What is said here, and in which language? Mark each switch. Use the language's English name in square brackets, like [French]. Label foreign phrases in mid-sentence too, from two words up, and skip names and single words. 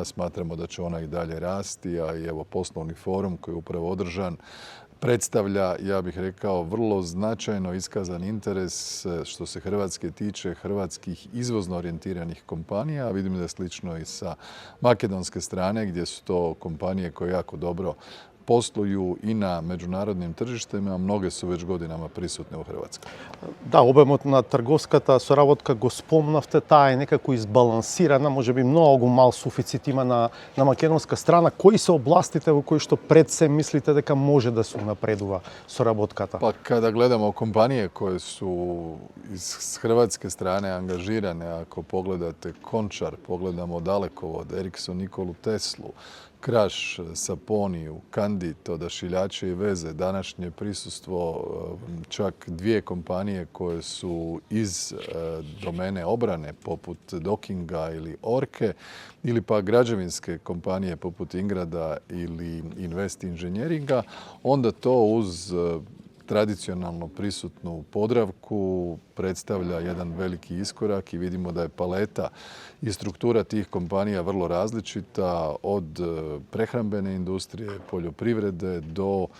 [Croatian] Smatramo da će ona i dalje rasti, a i evo poslovni forum koji je upravo održan predstavlja, ja bih rekao, vrlo značajno iskazan interes što se Hrvatske tiče hrvatskih izvozno orijentiranih kompanija, a vidim da je slično i sa makedonske strane gdje su to kompanije koje jako dobro posluju i na međunarodnim tržištima, a mnoge su već godinama prisutne u Hrvatskoj. [Macedonian] Да, обемот на трговската соработка го спомнавте, таа е некако избалансирана, може би многу мал суфицит има на македонска страна. Кои се областите во кои што пред се мислите дека може да се напредува соработката? [Croatian] Pa kada gledamo kompanije koje su iz hrvatske strane angažirane, ako pogledate Končar, pogledamo Dalekovod, Ericsson, Nikolu Teslu, Kraš, Saponiju, Kandit, Odašiljače i veze, današnje prisustvo čak dvije kompanije koje su iz domene obrane poput Dokinga ili Orke ili pa građevinske kompanije poput Ingrada ili Invest Inženjeringa, onda to uz tradicionalno prisutnu Podravku predstavlja jedan veliki iskorak i vidimo da je paleta i struktura tih kompanija vrlo različita od prehrambene industrije, poljoprivrede do